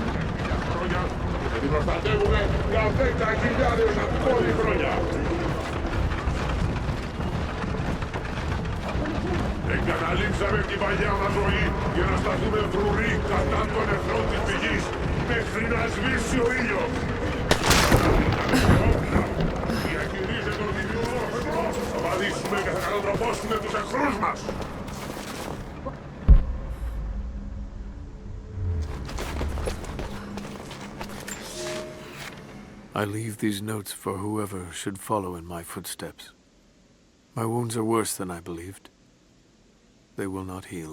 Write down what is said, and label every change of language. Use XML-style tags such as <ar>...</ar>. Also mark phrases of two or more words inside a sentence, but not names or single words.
<el>Εγκαταλείψαμε την παλιά μας ζωή για να σταθούμε φρουροί κατά των εχθρών της πηγής μέχρι να σβήσει ο ήλιος. Διαχειρίζεται τον δημιουργό, θα βαδίσουμε και θα κατατροπώσουμε τους εχθρούς μας.</el> <en>I leave these notes for whoever should follow in my footsteps. My wounds are worse than I believed. They will not heal.</en>